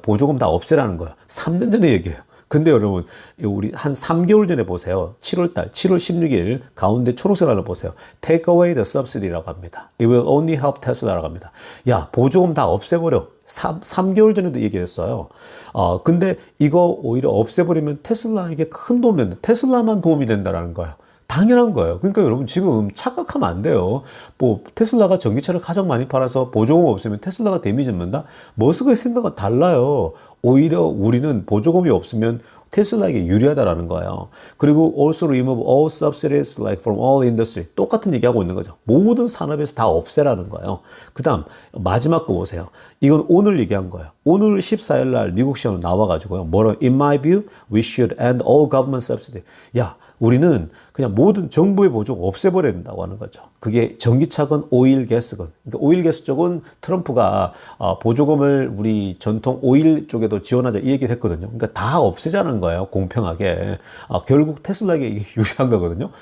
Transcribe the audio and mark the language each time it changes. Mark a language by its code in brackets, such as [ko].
[ko] 보조금 다 없애라는 거예요. 3년 전에 얘기해요. 근데 여러분, 우리 한 3개월 전에 보세요. 7월 16일 가운데 초록색 하나 보세요. [en] Take away the subsidy라고 [ko] 합니다. [en] It will only help Tesla라고 합니다. [ko] 야, 보조금 다 없애버려. 3개월 전에도 얘기했어요. 근데 이거 오히려 없애버리면 테슬라에게 큰 도움이 된다. 테슬라만 도움이 된다는 거예요. 당연한 거예요. 그러니까 여러분 지금 착각하면 안 돼요. 테슬라가 전기차를 가장 많이 팔아서 보조금 없으면 테슬라가 데미지 입는다? 머스크의 생각은 달라요. 오히려 우리는 보조금이 없으면 테슬라에게 유리하다라는 거예요. 그리고 [en] also remove all subsidies like from all industry. [ko] 똑같은 얘기하고 있는 거죠. 모든 산업에서 다 없애라는 거예요. 그 다음 마지막 거 보세요. 이건 오늘 얘기한 거예요. 오늘 14일 날 미국 시험으로 나와가지고요. 뭐라? [en] In my view, we should end all government subsidy. [ko] 야, 우리는 그냥 모든 정부의 보조금 없애버려야 된다고 하는 거죠. 그게 전기차건 오일 가스건. 그러니까 오일 가스 쪽은 트럼프가 보조금을 우리 전통 오일 쪽에도 지원하자 이 얘기를 했거든요. 그러니까 다 없애자는 거예요. 공평하게. 결국 테슬라에게 이게 유리한 거거든요.